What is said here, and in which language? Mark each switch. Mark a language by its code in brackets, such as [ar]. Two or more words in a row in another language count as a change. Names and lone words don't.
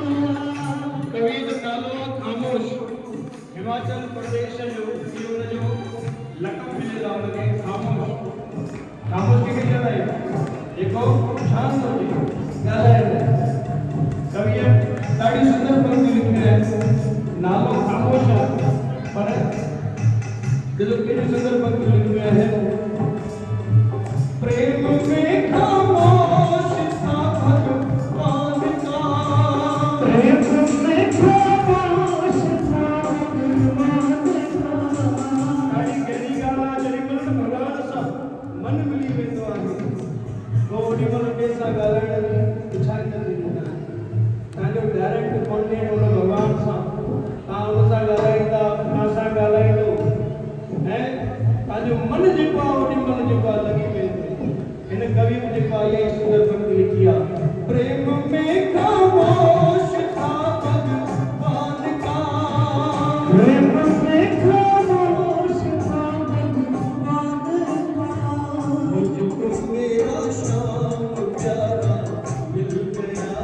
[sd] कवि जो नालो खामोश हिमाचल प्रदेश जो इहो जो लक़ब मिलियो आहे हुनखे खामोश। खामोश कंहिंखे चवंदा आहियूं? जेको शांत हुजे, ॻाल्हाए न। कविअ ॾाढी सुंदर पंक्ति लिखी आहे, नालो खामोश आहे पर ॾिसो केॾी सुंदर पंक्ति लिखी आहे। [hi] प्रेम में खामोश था भगवान का। प्रेम में खामोश था भगवान का। [sd] ॾाढी गहरी ॻाल्हि आहे। जेॾी महिल भॻवान सां मन मिली वेंदो आहे पोइ ओॾी महिल ॿिए सां ॻाल्हाइण जी इच्छा ई न थींदी आहे। तव्हांजो डायरेक्ट कॉन्टेक्ट हुन भॻवान सां, तव्हां हुन सां ॻाल्हाईंदा, तव्हां सां ॻाल्हाईंदो ऐं तव्हांजो मन जेको आहे ओॾी महिल जेको आहे लॻी वेंदो। इन कवि में जेको आहे इहा सुंदर पंक्ति लिखी आहे, [hi] प्रेम में खामोश था भगवान का। प्रेम में खामोश था भगवान का। मुझको मेरा श्याम प्यारा मिल गया।